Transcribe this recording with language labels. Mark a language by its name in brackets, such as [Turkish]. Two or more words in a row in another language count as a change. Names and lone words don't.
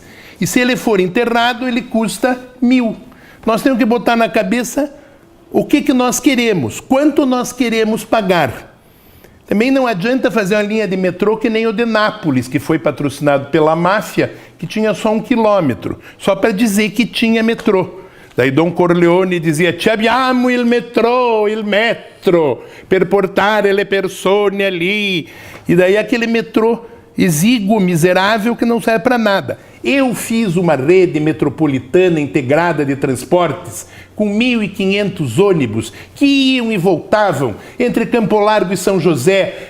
[Portuguese] E se ele for enterrado, ele custa 1.000. Nós temos que botar na cabeça o que nós queremos, quanto nós queremos pagar. Também não adianta fazer uma linha de metrô que nem o de Nápoles, que foi patrocinado pela máfia, que tinha só 1 quilômetro, só para dizer que tinha metrô. Daí Don Corleone dizia: [Italian] "Ci abbiamo il metro, per portare le persone ali." [Portuguese] E daí aquele metrô exíguo, miserável, que não serve para nada. Eu fiz uma rede metropolitana integrada de transportes com 1.500 ônibus que iam e voltavam entre Campo Largo e São José,